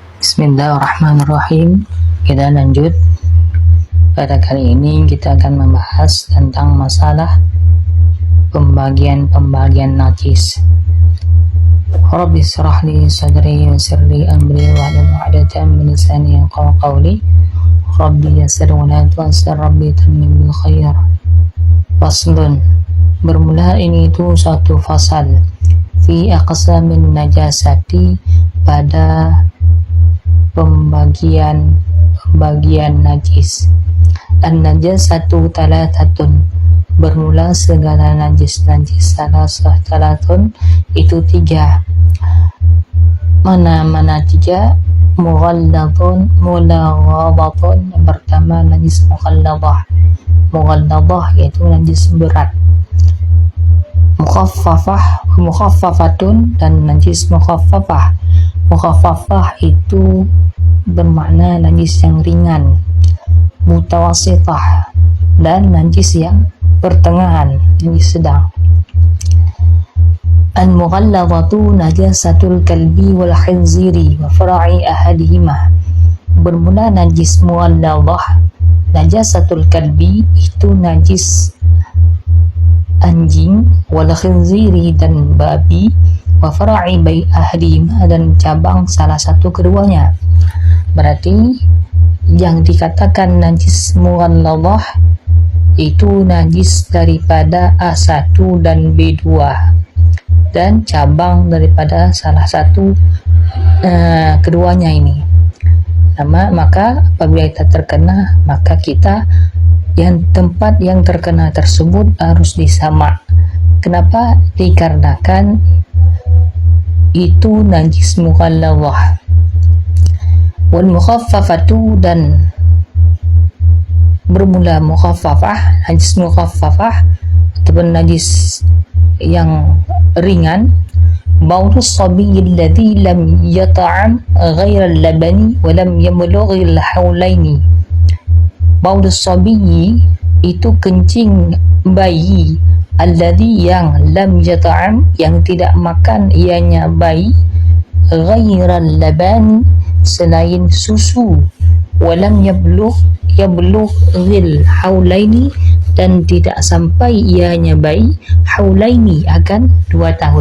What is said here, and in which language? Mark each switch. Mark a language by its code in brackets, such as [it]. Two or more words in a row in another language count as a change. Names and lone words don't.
[ar] بسم الله الرحمن الرحيم. [id] Kita lanjut. Pada kali ini kita akan membahas tentang masalah pembagian najis. [ar] رب اشرح لي صدري ويسر لي أمري واحلل عقدة من لساني يفقهوا قولي. رب يسر ولا تعسر رب تمم بالخير. Faslun. [id] Bermula ini itu satu fasal [ar] في أقسام النجاسة, [id] pada pembagian najis. [ar] النجاسة ثلاثة, [id] bermula segala najis salah talatun itu tiga. Mana tiga? [ar] مغلظ مغلظة. [id] Yang pertama najis mughalladah yaitu najis berat. Mukhaffafatun dan najis mukhaffafah. Mukhaffafah itu bermakna najis yang ringan. Mutawassithah dan najis yang pertengahan, najis sedang. [ar] المغلظة نجاسة الكلب والخنزير وفرع أحدهما. [id] Bermula najis mughalladhah, [ar] نجاسة الكلب [id] itu najis anjing, [ar] والخنزير [id] dan babi, [ar] وفرع بأي أحدهما [id] dan cabang salah satu keduanya. Berarti yang dikatakan najis mughalladhah itu najis daripada A1 dan B2 dan cabang daripada salah satu keduanya ini. Maka apabila kita terkena, maka kita tempat yang terkena tersebut harus disamak. Kenapa? Dikarenakan itu najis mughalladhah. [ar] والمخففة, [id] dan bermula mukhaffafah, najis mukhaffafah ataupun najis yang ringan. [ar] بول الصبي الذي لم يطعم غير اللبن ولم يبلغ الحولين. بول الصبي [id] itu kencing bayi, alladzi yang [ar] لم يطعم [id] yang tidak makan ianya bayi, [ar] غير اللبن [id] selain susu, [ar] ولم يبلغ الحولين [id] dan tidak sampai ianya bayi haulaini akan 2 tahun.